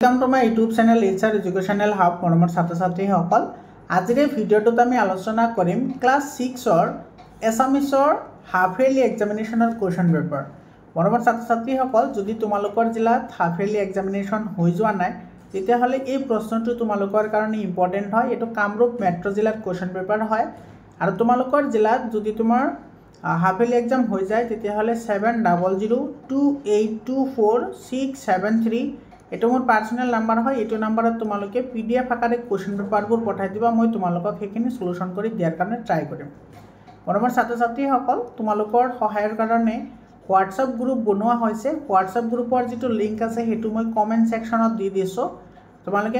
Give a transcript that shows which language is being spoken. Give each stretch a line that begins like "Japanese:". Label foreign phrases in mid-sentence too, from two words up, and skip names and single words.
English: Welcome to my YouTube channel HR Educational Hub
Assamese: मरমৰ ছাত্ৰ ছাত্ৰীসকল আজিৰ এই ভিডিঅ'টোত আমি আলোচনা কৰিম ক্লাস 6 ৰ এছামিছৰ
English: half yearly examination question paper
Assamese: মৰমৰ ছাত্ৰ ছাত্ৰীসকল যদি তোমালোকৰ জিলাত
English: half yearly examination
Assamese: হৈ যোৱা নাই তেতিয়া হলে এই প্ৰশ্নটো তোমালোকৰ কাৰণে ইম্পৰ্টেন্ট হয় এটো কামৰূপ মেট্ৰ জিলাত
English: question paper
Assamese: হয় আৰু তোমালোকৰ জিলাত যদি তোমাৰ
English: half yearly exam
Assamese: হৈ যায় তেতিয়া হলে 7002824673 এটো মোৰ পার্সোনাল নাম্বার হয় এটো নাম্বারত তোমালোকে পিডিএফ আকারে
English: question paper
Assamese: পঠাই দিবা মই তোমালোকক হেখিনি সলিউশন কৰি দিয়াৰ কাৰণে ট্রাই কৰিম মৰমৰ ছাত্ৰ ছাত্ৰীসকল তোমালোকৰ সহায়ৰ কাৰণে
English: WhatsApp group
Assamese: বনোৱা হৈছে
English: WhatsApp group
Assamese: যেটো লিংক আছে হেতু মই
English: comment section
Assamese: দি দিছো তোমালোকে